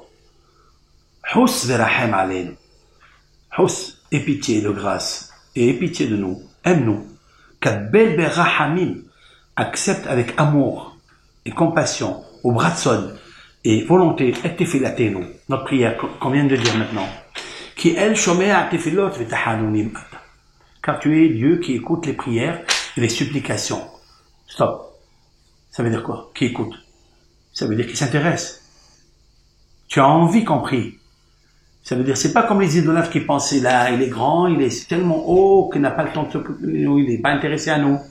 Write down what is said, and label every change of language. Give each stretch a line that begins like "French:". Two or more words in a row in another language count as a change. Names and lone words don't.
Hebrew: חוס ורחם עלינו.
French: Hous, aie pitié de grâce. Et aie pitié de nous. Aime-nous.
Hebrew: קבל ברחמים.
French: Accepte avec amour et compassion, au bratson et volonté, et tefilatenu. Notre prière qu'on vient de dire maintenant.
Hebrew: כי אל שומע תפילות ותחנונים.
French: Car tu es Dieu qui écoute les prières et les supplications. Stop. Ça veut dire quoi? Qui écoute? Ça veut dire qu'il s'intéresse. Tu as envie qu'on prie. Ça veut dire, c'est pas comme les idolâtres qui pensaient là, il est grand, il est tellement haut qu'il n'a pas le temps de s'occuper de nous, il n'est pas intéressé à nous.